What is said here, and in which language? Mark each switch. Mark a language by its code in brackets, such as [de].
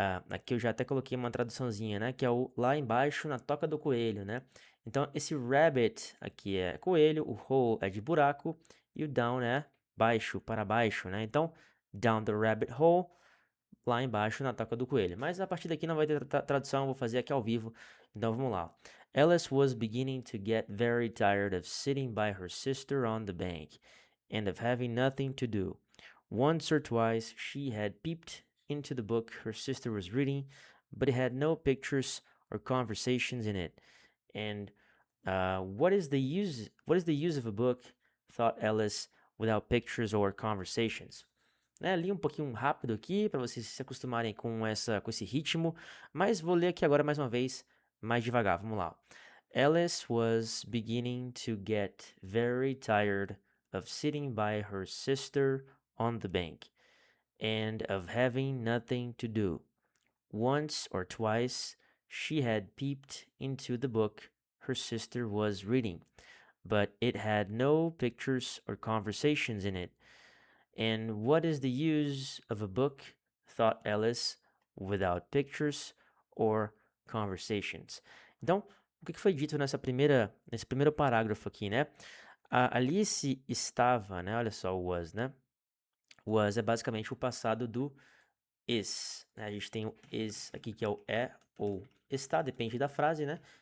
[pt] Aqui eu já até coloquei uma traduçãozinha, né? Que é o lá embaixo na toca do coelho, né? Então, esse rabbit aqui é coelho, o hole é de buraco e o down é baixo, para baixo, né? Então, [en] down the rabbit hole, [pt] lá embaixo na toca do coelho. Mas a partir daqui não vai ter tradução, eu vou fazer aqui ao vivo. Então, vamos lá. [en] Alice was beginning to get very tired of sitting by her sister on the bank and of having nothing to do. Once or twice she had peeped into the book her sister was reading, but it had no pictures or conversations in it. And what is the use? What is the use of a book? Thought Alice, without pictures or conversations. [pt] Né, li um pouquinho rápido aqui para vocês se acostumarem com esse ritmo, mas vou ler aqui agora mais uma vez, mais devagar. Vamos lá. [en] Alice was beginning to get very tired of sitting by her sister on the bank and of having nothing to do. Once or twice she had peeped into the book her sister was reading, but it had no pictures or conversations in it. And what is the use of a book, thought Alice, without pictures or conversations? [pt] Então, o que foi dito nesse primeiro parágrafo aqui, né? A Alice estava, né? Olha só, o was, né? Was é basicamente o passado do is, né? A gente tem o is aqui que é o é ou está, depende da frase, né?